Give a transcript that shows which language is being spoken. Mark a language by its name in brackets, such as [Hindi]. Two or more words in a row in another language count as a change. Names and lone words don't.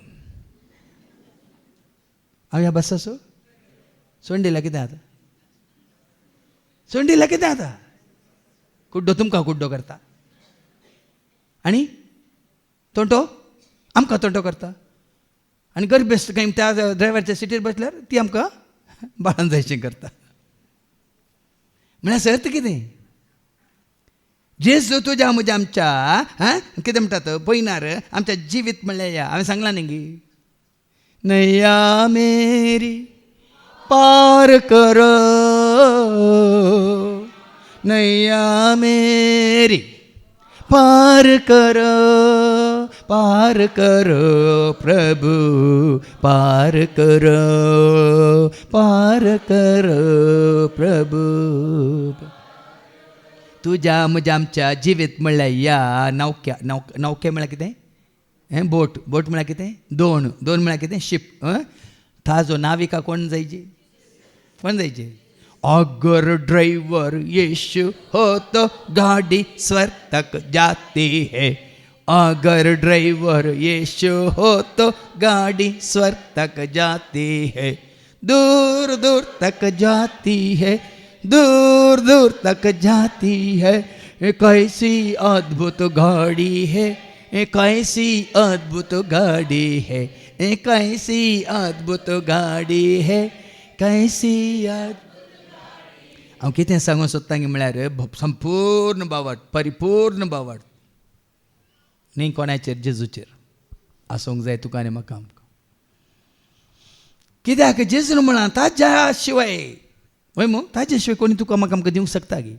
[Konkani] हांव ह्या बसाचो सोडून दिला कितें आतां सोडून दिला कितें आतां कुड्डो तुमकां कुड्डो करता आनी तोंटो आमकां तोंटो करता आनी गर्भेस्त खंय त्या ड्रायव्हराच्या सिटीर बसल्यार ती आमकां बाळान जायचें करता म्हळ्यार सर्त कितें जेजू तुज्या म्हज्या आमच्या कितें म्हणटात पयनार आमच्या जिवीत म्हणल्यार या हांवें सांगलां न्ही गी [Hindi] नैया मेरी पार करो नैया मेरी पार करो प्रभु पार करो प्रभु [Konkani] तुज्या म्हज्या आमच्या जिवीत म्हणल्यार या नौके म्हळ्यार कितें बोट म्हळ्यार कितें दोण म्हळ्यार कितें शिप ताजो नाविका कोण जायचे [Hindi] अगर ड्राइवर यीशु हो तो गाड़ी स्वर्ग तक जाती है अगर ड्राइवर यीशु हो तो गाड़ी स्वर्ग तक जाती है दूर दूर तक जाती है दूर दूर तक जाती है कैसी अद्भुत गाड़ी है कैसी अद्भुत गाड़ी है कैसी अद्भुत गाड़ी है कैसी [Konkani] हांव कितें सांगूं सोदतां गे म्हळ्यार संपूर्ण बावट परिपूर्ण बावट न्ही कोणाचेर जेजूचेर आसूंक जाय तुका आनी म्हाका आमकां. कित्याक जेजून म्हणा ताज्या शिवाय वय मू ताज्या शिवाय कोणी तुका म्हाका आमकां दिवंक शकता गे.